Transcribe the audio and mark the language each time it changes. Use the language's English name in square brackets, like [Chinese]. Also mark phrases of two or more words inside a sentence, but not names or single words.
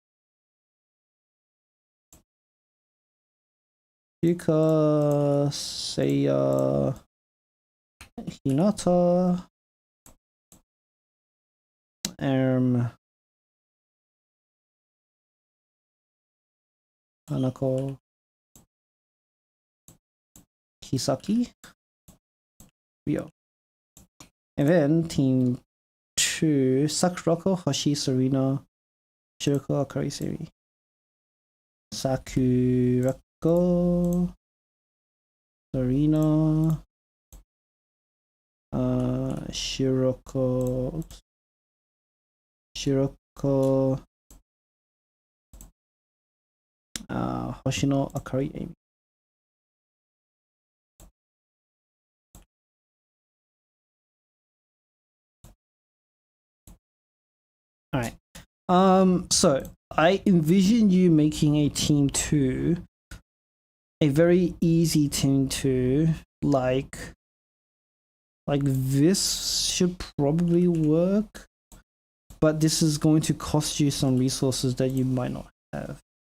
[English] Yuka, Seiya, Hinata, Hanako, Kisaki, Ryo. And then team 2, Sakurako, Hoshi, Serena, Shiroko, Akari, Seri. Sakurako, Serena, Shiroko, Hoshino, Akari, Amy. Alright. So I envision you making a team 2, a very easy team 2, like this should probably work, but this is going to cost you some resources that you might not have.